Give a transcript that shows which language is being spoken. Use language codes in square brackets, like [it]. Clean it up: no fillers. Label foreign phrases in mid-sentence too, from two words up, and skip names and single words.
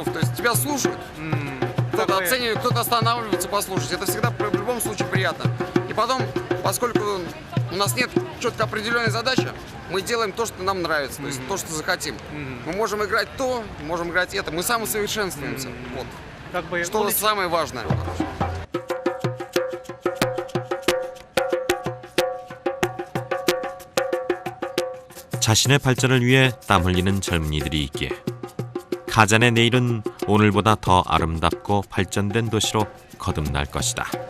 [ru] То есть тебя слушают, кто-то оценивает, кто-то останавливается послушать. Это всегда в любом случае приятно. И потом, поскольку у нас нет четко определенной задачи, мы делаем то, что нам нравится, то есть то, что захотим. Мы можем играть то, можем играть это. Мы самосовершенствуемся. Вот. Что самое важное. [ko] 자신의 발전을 위해 땀 흘리는 젊은이들이 있기에 카잔의 내일은 오늘보다 더 아름답고 발전된 도시로 거듭날 것이다.